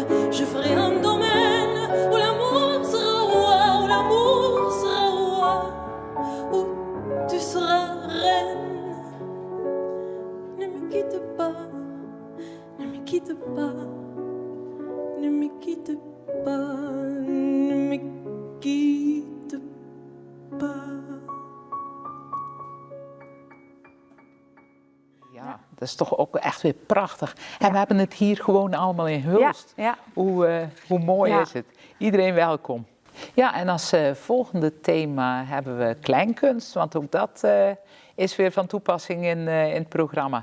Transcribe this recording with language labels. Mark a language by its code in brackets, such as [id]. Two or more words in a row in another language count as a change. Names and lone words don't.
[fr] Je ferai un domaine où l'amour sera roi, où l'amour sera roi, où tu seras reine. Ne me quitte pas, ne me quitte pas, ne me quitte pas, ne me quitte pas. [nl] Ja, dat is toch ook echt weer prachtig. En we hebben het hier gewoon allemaal in Hulst. Ja. Hoe mooi is het. Iedereen welkom. Ja, en als volgende thema hebben we kleinkunst, want ook dat is weer van toepassing in het programma.